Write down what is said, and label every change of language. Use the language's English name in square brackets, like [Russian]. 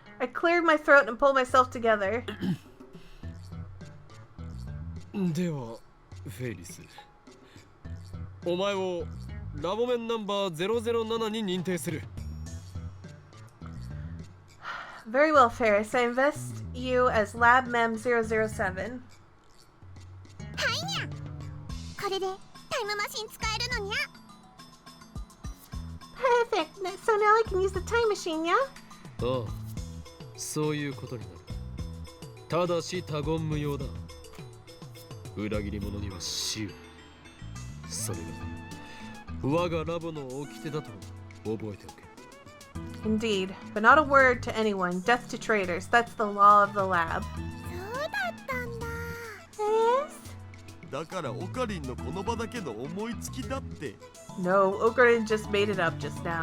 [English] I cleared my throat and pulled myself together. [Japanese] ではフェイリス、お前をラボメンナンバー007に認定する。 [English] Very well, Ferris. I invest you as Lab Mem 007. [Japanese] はいにゃ。これでタイムマシン使えるのにゃ。 [English] Perfect. So now I can use the time machine, yeah? [Japanese] ああ、そういうことになる。ただし他言無用だ。裏切り者には死を。それが我がラボの掟だと覚えておけ。 [English] Indeed, but not a word to anyone. Death to traitors. That's the law of the lab. [Japanese] そうだったんだ。 [English] Yes? [Japanese] だからオカリンのこの場だけの思いつきだって。 [English] No, Okarin just made it up just now.